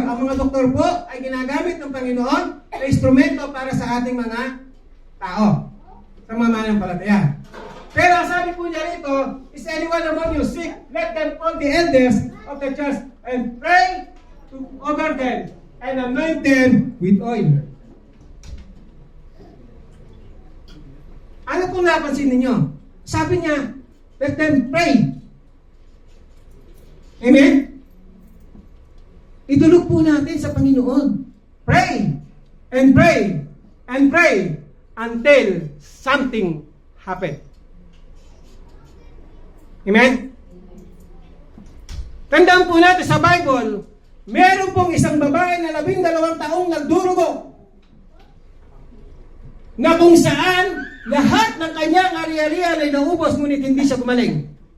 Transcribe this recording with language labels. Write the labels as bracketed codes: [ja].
[tl] Ang mga doktor po ay ginagamit ng Panginoon na instrumento para sa ating mga tao sa mananampalataya. Pero sabi po niya rito, [en] is anyone among you sick? Let them call the elders of the church and pray over them and anoint them with oil. [tl] Ano pong napansin ninyo? Sabi niya, [en] let them pray. [tl] Amen? Idulog po natin sa Panginoon. [en] Pray and pray and pray until something happen. Amen? [tl] Tandaan po natin sa Bible, meron pong isang babae na 12 taong nagdurugo na kung saan lahat ng kanyang ari-arian ay naubos ngunit hindi siya gumaling.